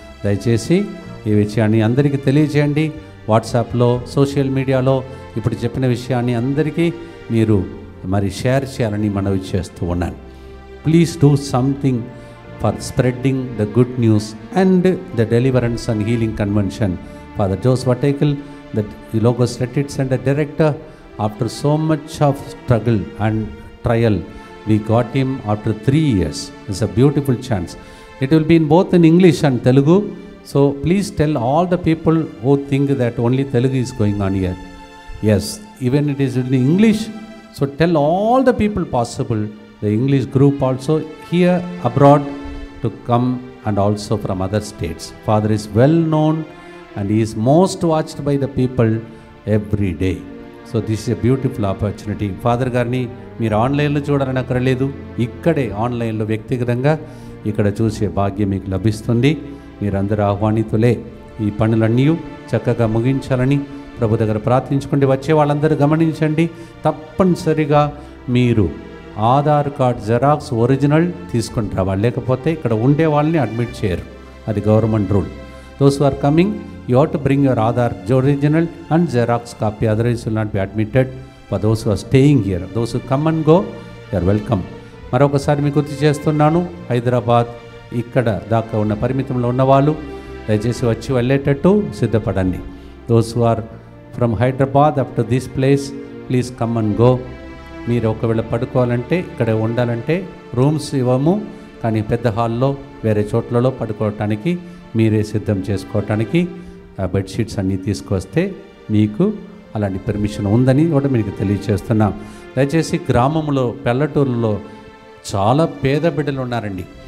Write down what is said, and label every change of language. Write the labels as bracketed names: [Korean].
[Telugu] దయచేసి ఈ విషయాన్ని అందరికీ తెలియజేయండి. వాట్సాప్లో, సోషల్ మీడియాలో ఇప్పుడు చెప్పిన విషయాన్ని అందరికీ మీరు మరి షేర్ చేయాలని మనవి చేస్తూ ఉన్నాను. [English] Please do something for spreading the good news and the deliverance and healing convention. Father Jose Vattayinkal, the Logos Retreat Center director, after so much of struggle and trial, we got him after 3 years. It's a beautiful chance. It will be in both in English and Telugu. So please tell all the people who think that only Telugu is going on here. Yes, even it is in English. So tell all the people possible, the English group also here abroad, to come, and also from other states. Father is well known and he is most watched by the people every day. So this is a beautiful opportunity. [Telugu] Father గారిని మీరు ఆన్లైన్లో చూడాలని అక్కర్లేదు, ఇక్కడే ఆన్లైన్లో వ్యక్తిగతంగా ఇక్కడ చూసే భాగ్యం మీకు లభిస్తుంది. మీరందరూ ఆహ్వానితులే. ఈ పనులన్నీ చక్కగా ముగించాలని ప్రభు దగ్గర ప్రార్థించుకోండి. వచ్చే వాళ్ళందరూ గమనించండి, తప్పనిసరిగా మీరు ఆధార్ కార్డ్ జెరాక్స్ ఒరిజినల్ తీసుకుని రావాలి, లేకపోతే ఇక్కడ ఉండే వాళ్ళని అడ్మిట్ చేయరు. అది government rule. [English] Those who are coming, you have to bring your Aadhaar original and Xerox copy, otherwise you will not be admitted. For those who are staying here, those who come and go, they are welcome. [Telugu] మరొకసారి మీకు గుర్తు చేస్తున్నాను, హైదరాబాద్ ఇక్కడ దాకా ఉన్న పరిమితంలో ఉన్నవాళ్ళు దయచేసి వచ్చి వెళ్ళేటట్టు సిద్ధపడండి. [English] Those who are from Hyderabad up to this place, please come and go. [Telugu] మీరు ఒకవేళ పడుకోవాలంటే, ఇక్కడ ఉండాలంటే రూమ్స్ ఇవ్వము, కానీ పెద్ద హాల్లో వేరే చోట్లలో పడుకోవటానికి మీరే సిద్ధం చేసుకోవటానికి బెడ్షీట్స్ అన్నీ తీసుకొస్తే మీకు అలాంటి పర్మిషన్ ఉందని కూడా మీకు తెలియజేస్తున్నాం. దయచేసి గ్రామంలో, పల్లెటూరులో చాలా పేద బిడ్డలు ఉన్నారండి.